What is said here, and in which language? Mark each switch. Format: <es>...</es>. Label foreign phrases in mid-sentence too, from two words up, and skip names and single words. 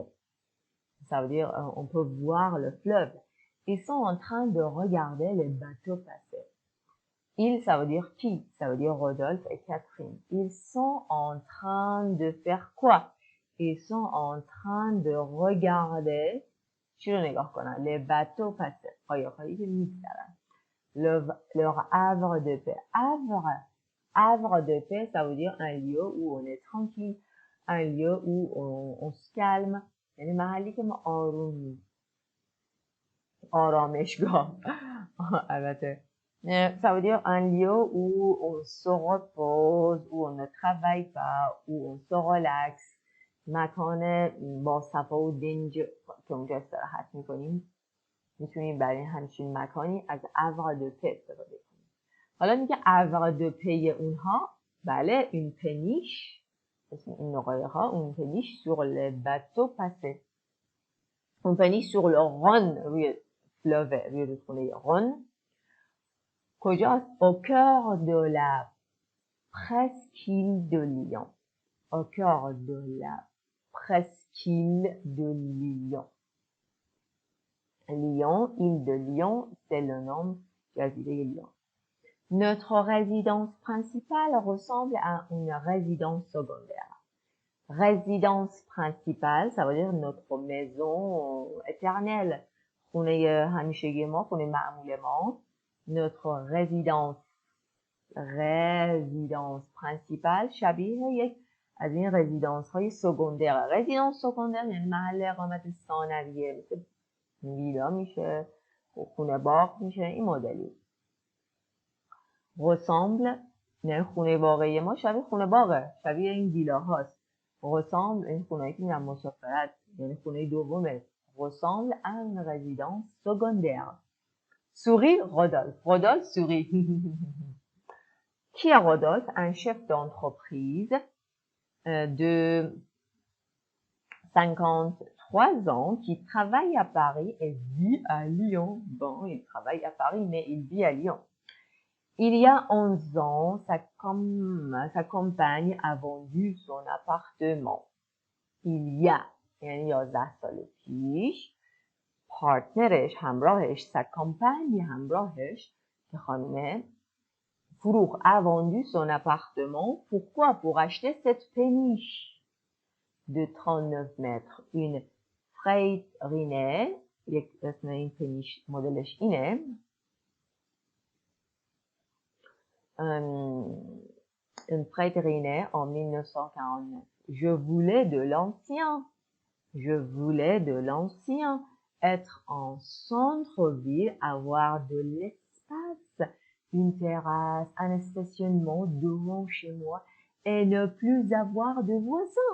<fr>Ça veut dire on peut voir le fleuve. Ils sont en train de regarder les bateaux passer. Ils, ça veut dire qui? Ça veut dire Rodolphe et Catherine. Ils sont en train de faire quoi? Ils sont en train de regarder</fr> <fa>چی رو نگاه کنن؟</fa> <fr>les bateaux passer.</fr> <fa>قایق‌هایی که می‌گذرن.</fa> <fr>Leur havre de paix. Havre de paix, ça veut dire un lieu où on est tranquille, un lieu où on se calme. یعنی محلی که ما آرومیم. آرامشگاه. البته. Ça veut dire un lieu où on se repose, où on ne travaille pas, où on se relaxe.</fr> <fa>مکان با صفا و دنج که اونجا استراحت میکنیم میتونیم برای همچین مکانی از</fa> <fr>havre de paix</fr> <fa>استفاده کنیم. حالا میگه</fa> <fr>havre de paix</fr> <fa>اونها بله</fa> <fr>une péniche</fr> <fa>اسم این قایق‌ها</fa> <fr>une péniche sur les bateaux passés. une péniche sur le Rhône روی fleuve</fr> <fa>روی رودخونه</fa> <fr>Rhône.</fr> <fa>کجاست؟</fa> <fr>au cœur de la presqu'île de Lyon. au cœur de la presqu'île de Lyon. Lyon, île de Lyon, c'est le nom jaziré Lyon. Notre résidence principale ressemble à une résidence secondaire. Résidence principale, ça veut dire notre maison éternelle.</fr> <fa>خونه همیشگی ما، خونه معمول ما.</fa> <fr>Notre résidence principale</fr> <fa>شبیه یک از این رزیدانس های سکندر.</fa> <fr>résidence secondaire</fr> <fa>یعنی محل اقامت ثانویه، مثل ویلا میشه، خونه باغ میشه، این مدلی. ressemble یعنی خونه واقعی ما شبیه خونه باغه، شبیه این ویلا هاست. ressemble این خونهایی که میرن مسافرت یعنی خونه دومه.</fa> <fr>ressemble à une résidence secondaire. sourit Rodolphe. Rodolphe sourit. Qui est Rodolphe? Un chef d'entreprise de 53 ans qui travaille à Paris et vit à Lyon. Bon, il travaille à Paris, mais il vit à Lyon. Il y a 11 ans, sa compagne a vendu son appartement. Il y a,</fr> <fa>یعنی 11 سال پیش، پارتنرش، همراهش،</fa> <fr>sa compagne</fr> <fa>همراهش، که خانمه، فروخ</fa> <fr>a vendu son appartement. Pourquoi? Pour acheter cette péniche de 39 mètres. Une Freightliner,</fr> <fa>یک اسم این péniche مدلش اینه.</fa> <fr>Une Freightliner en 1949. Je voulais de l'ancien. Je voulais de l'ancien. Être en centre-ville, avoir de l'espace, une terrasse, un stationnement devant chez moi et ne plus avoir de voisins.</fr>